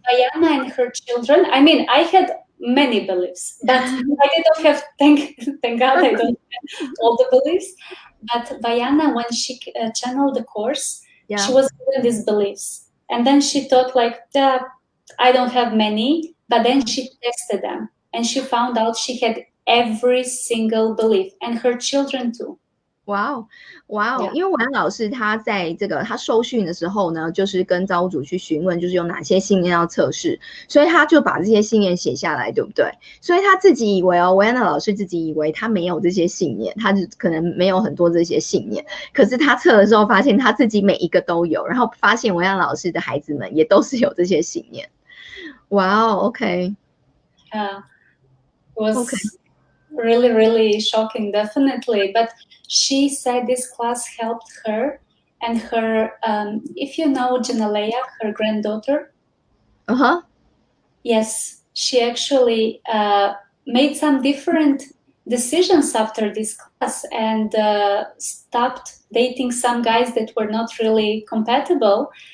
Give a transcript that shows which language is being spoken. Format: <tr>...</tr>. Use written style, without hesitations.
<en>Bayana and her children. I mean, I had many beliefs, but I don't have, thank God, I don't have all the beliefs. But Bayana, when she channeled the course, she was given these beliefs. And then she thought like, I don't have many, but then she tested them and she found out she had every single belief and her children too.</en> <zh>Wow， 因为文安老师他在他受训的时候呢，就是跟造物主去询问，就是有哪些信念要测试，所以他就把这些信念写下来，对不对？所以他自己以为文安老师自己以为他没有这些信念，他就可能没有很多这些信念，可是他测的时候发现他自己每一个都有，然后发现文安老师的孩子们也都是有这些信念。</zh> <en>Wow, okay. Was really, really shocking, definitely. But she said this class helped her and her, if you know Janaleya, her granddaughter. Yes, she actually made some different decisions after this class and stopped dating some guys that were not really compatible.</en>